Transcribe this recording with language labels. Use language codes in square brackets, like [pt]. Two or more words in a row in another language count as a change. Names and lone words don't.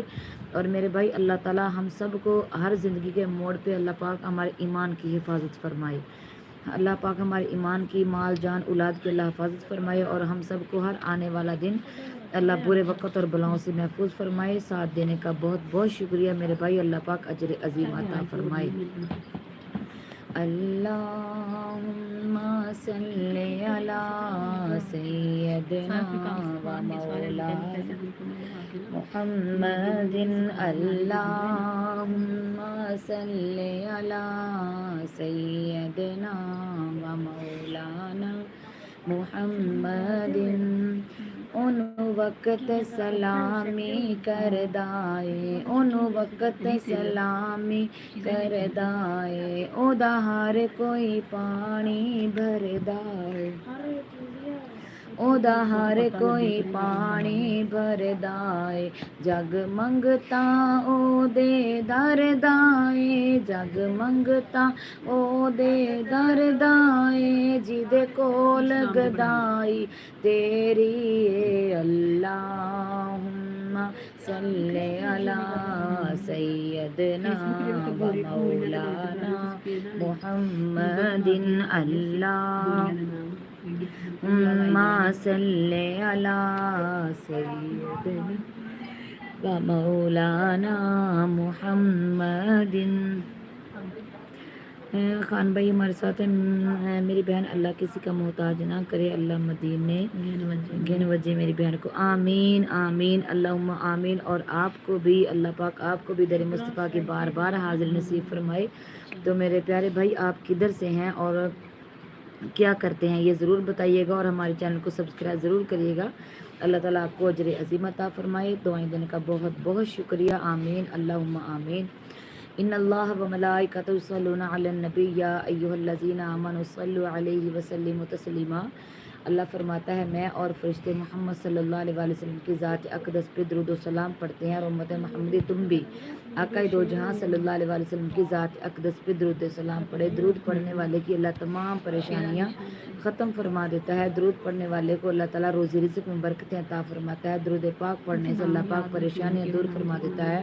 [ur] اور میرے بھائی اللہ تعالیٰ ہم سب کو ہر زندگی کے موڑ پے اللہ پاک ہمارے ایمان کی حفاظت فرمائے. اللہ پاک ہمارے ایمان کی، مال جان اولاد کی اللہ حفاظت فرمائے اور ہم سب کو ہر آنے والا دن اللہ برے وقت اور بلاؤں سے محفوظ فرمائے. ساتھ دینے کا بہت بہت شکریہ میرے بھائی۔ اللہ پاک اجر عظیم عطا فرمائے. [ar] اللهم صل على سيدنا و مولانا محمد اللهم صل على سيدنا و مولانا محمد. [pa] اُن وقت سلامی کردائے اُن وقت سلامی کردائے اوہدا ہر کوئی پانی بھردائے اوہدا ہر کوئی پانی بھردائے جگ منگتا اوہدے دردائے جگ منگتا اوہدے دردائے جہدے کول گدائی تیری [ar] اللهم صل على سيدنا و مولانا محمد اللهم صل على سيدنا و مولانا محمد. [ur] خان بھائی ہمارے ساتھ ہیں، میری بہن اللہ کسی کا محتاج نہ کرے، اللہ مدینے گن وجے میری بہن کو, [ar] آمين آمين اللهم آمين. [ur] اور آپ کو بھی اللہ پاک آپ کو بھی در مصطفیٰ کی بار بار حاضر نصیب فرمائے. تو میرے پیارے بھائی آپ کدھر سے ہیں اور کیا کرتے ہیں یہ ضرور بتائیے گا اور ہمارے چینل کو سبسکرائب ضرور کریے گا. اللہ تعالیٰ آپ کو اجر عظیم عطا فرمائے. دعائیں دینے کا بہت بہت شکریہ, [ar] آمين اللهم آمين. إن الله وملائكته يصلون على النبي يا أيها الذين آمنوا صلوا عليه وسلموا تسليما. [ur] اللہ فرماتا ہے میں اور فرشتے محمد صلی اللہ علیہ وآلہ وسلم کی ذات اقدس پہ درود و سلام پڑھتے ہیں، اور امت محمدی تم بھی آقا دو جہاں صلی اللہ علیہ وآلہ وسلم کی ذات اقدس پہ درود و سلام پڑھے۔ درود پڑھنے والے کی اللہ تمام پریشانیاں ختم فرما دیتا ہے، درود پڑھنے والے کو اللہ تعالیٰ روزی رزق میں برکتیں عطا فرماتا ہے، درود پاک پڑھنے سے اللہ پاک پریشانیاں دور فرما دیتا ہے۔